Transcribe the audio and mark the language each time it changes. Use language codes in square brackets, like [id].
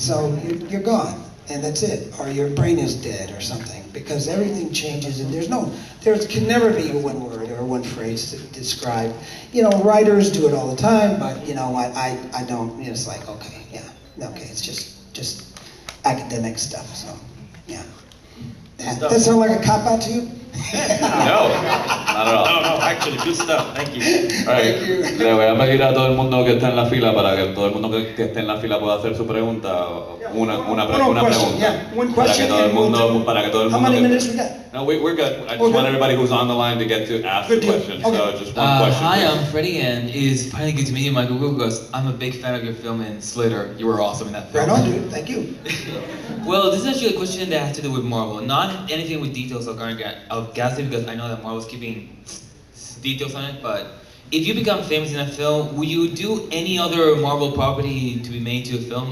[en] So you're gone, and that's it. Or your brain is dead or something, because everything changes, and there can never be one word or one phrase to describe. Writers do it all the time, but I don't. It's like, okay, yeah, okay, it's just academic stuff. So, yeah. Does that sound like a cop-out to you? No, not at all. No, actually, good stuff. Thank you. Right. [es] Le voy a pedir a todo el mundo que está en la fila para que todo el mundo que esté en la fila pueda hacer su pregunta, una pregunta. [en] One question. [es] Para que todo el mundo. [en] How many minutes we got? No, we're good. I just want everybody who's on the line to get to ask the question. Okay. So just one question. Hi, I'm Freddie, and it is finally good to meet you, Michael Because I'm a big fan of your film in Slither. You were awesome in that film. Right on, dude. Thank you. Well, this is actually a question that has to do with Marvel, not anything with details of Gasly, because I know that Marvel's keeping details on it, but if you become famous in a film, will you do any other Marvel property to be made to a film?